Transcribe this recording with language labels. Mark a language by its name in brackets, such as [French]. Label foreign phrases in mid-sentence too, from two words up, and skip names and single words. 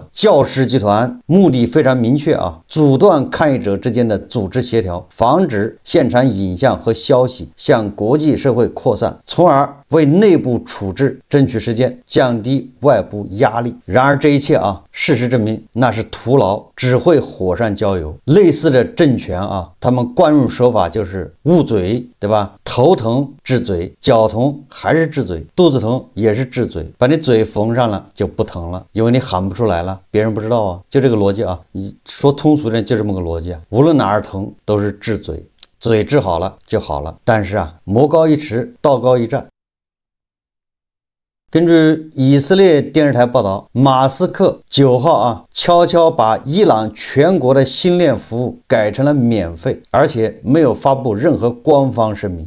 [Chinese] 教士集團目的非常明確阻斷抗議者之間的組織協調，防止現場影像和消息向國際社會擴散，從而為內部處置爭取時間，降低外部壓力。然而這一切事實證明那是徒勞，只會火上澆油。類似的政權他們慣用手法就是捂嘴，對吧？頭疼治嘴，腳疼還是治嘴，肚子疼也是治嘴，把你嘴縫上了就不疼了，因為你喊不出來了，別人不知道就這個邏輯你說通俗點就這麼個邏輯無論哪兒疼都是治嘴，嘴治好了就好了。但是魔高一尺，道高一丈。根據以色列電視台報道，馬斯克9號悄悄把伊朗全國的星鏈服務改成了免費，而且沒有發布任何官方聲明。